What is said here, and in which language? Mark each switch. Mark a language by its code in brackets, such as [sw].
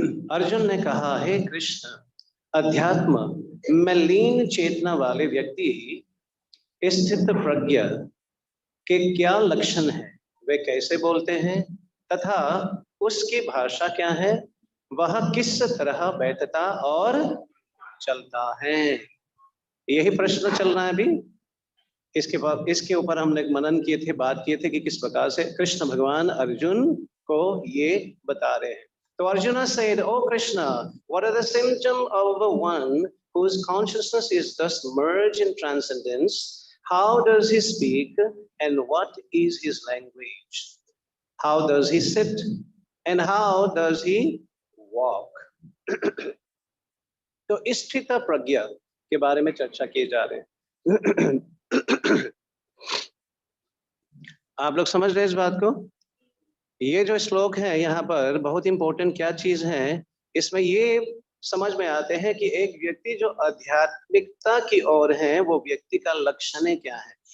[hi] अर्जुन ने कहा, हे कृष्ण, अध्यात्म में लीन चेतना वाले व्यक्ति स्थित प्रज्ञ के क्या लक्षण है, वे कैसे बोलते हैं तथा उसकी भाषा क्या है, वह किस तरह बैठता और चलता है। यही प्रश्न चल रहा है अभी। इसके बाद इसके ऊपर हमने मनन किए थे, बात किए थे कि किस प्रकार से कृष्ण भगवान अर्जुन को ये बता रहे हैं। तो [en] Arjun said, "O Krishna, what are the symptoms of one whose consciousness is thus merged in transcendence? How does he speak and what is his language? How does he sit and how does he walk?" [hi] तो स्थित प्रज्ञा के बारे में चर्चा किए जा रहे हैं। आप लोग समझ रहे हैं इस बात को? ये जो श्लोक है यहाँ पर बहुत इंपॉर्टेंट क्या चीज है, इसमें ये समझ में आते हैं कि एक व्यक्ति जो आध्यात्मिकता की ओर है वो व्यक्ति का लक्षण क्या है।